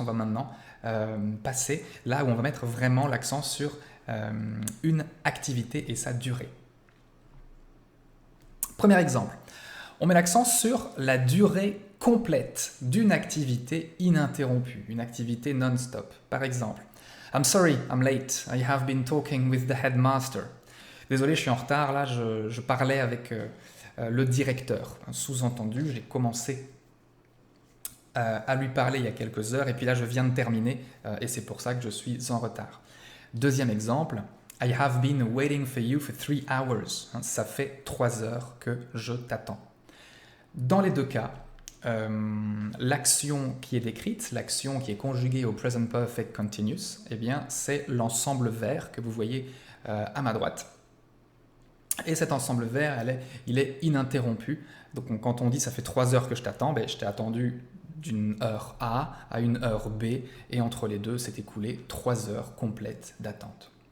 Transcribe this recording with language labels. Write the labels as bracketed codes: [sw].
[fr] On va maintenant passer là où on va mettre vraiment l'accent sur une activité et sa durée. Premier exemple, on met l'accent sur la durée complète d'une activité ininterrompue, une activité non-stop. Par exemple, [en] I'm sorry, I'm late. I have been talking with the headmaster. [fr] Désolé, je suis en retard, là, je parlais avec le directeur. Sous-entendu, j'ai commencé à lui parler il y a quelques heures, et puis là, je viens de terminer, et c'est pour ça que je suis en retard. Deuxième exemple, [en] I have been waiting for you for 3 hours. [fr] Ça fait 3 heures que je t'attends. Dans les deux cas, l'action qui est décrite, l'action qui est conjuguée au Present Perfect Continuous, c'est l'ensemble vert que vous voyez à ma droite. Et cet ensemble vert, il est ininterrompu. Donc quand on dit ça fait 3 heures que je t'attends, je t'ai attendu d'une heure A à une heure B, et entre les deux, s'est écoulé 3 heures complètes d'attente.